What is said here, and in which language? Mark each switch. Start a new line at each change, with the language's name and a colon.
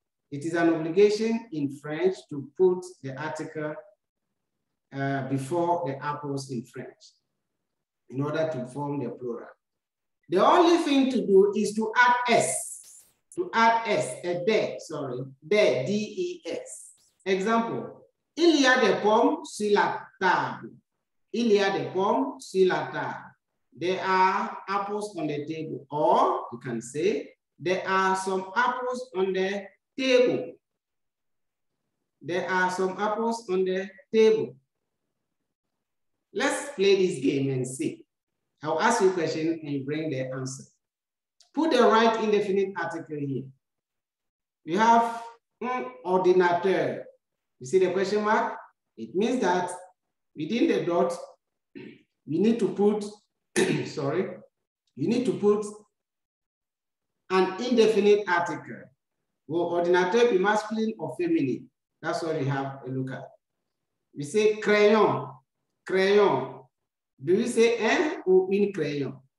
English: It is an obligation in French to put the article before the apples in French in order to form the plural. The only thing to do is to add S, des, D-E-S.
French: Example, il y a des pommes sur la table. Il y a des pommes sur la table.
English: There are apples on the table. Or you can say, there are some apples on the table. There are some apples on the table. Let's play this game and see. I'll ask you a question and you bring the answer. Put the right indefinite article here. We have un ordinateur. You see the question mark? It means that within the dot, we need to put, sorry, you need to put an indefinite article. Will ordinateur be masculine or feminine? That's what we have a look at. We say crayon, crayon. Do we say un ou une crayon?